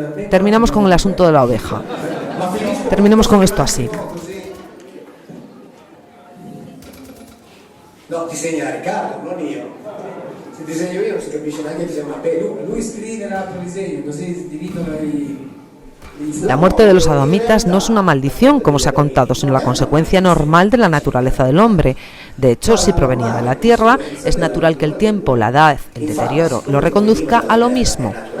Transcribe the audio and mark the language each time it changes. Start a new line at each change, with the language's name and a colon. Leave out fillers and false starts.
Spanish: Terminamos con el asunto de la oveja. Terminemos con esto así.
Italian: No, disegna Riccardo, non io. Se disegno io non si capisce neanche che siamo a pelo. Lui scrive l'altro disegno, così dividono i...
Spanish: La muerte de los adamitas no es una maldición, como se ha contado, sino la consecuencia normal de la naturaleza del hombre. De hecho, si provenía de la tierra, es natural que el tiempo, la edad, el deterioro, lo reconduzca a lo mismo.